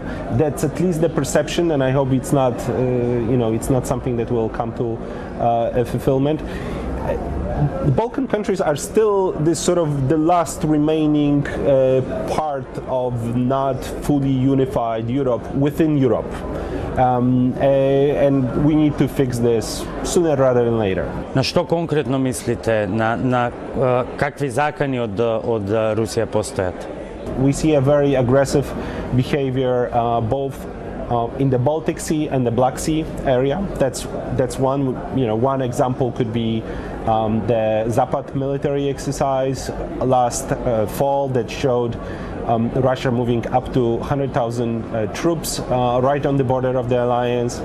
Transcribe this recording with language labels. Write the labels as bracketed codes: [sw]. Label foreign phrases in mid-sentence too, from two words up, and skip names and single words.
[en] That's at least the perception, and I hope it's not it's not something that will come to a fulfillment. The Balkan countries are still this sort of the last remaining part of not fully unified Europe within Europe. And we need to fix this sooner rather than later. [hr] Na što konkretno mislite, na kakvi zakani od Rusije postojat? [en] We see a very aggressive behavior both in the Baltic Sea and the Black Sea area. That's one. One example could be the Zapad military exercise last fall that showed Russia moving up to 100,000 troops right on the border of the alliance.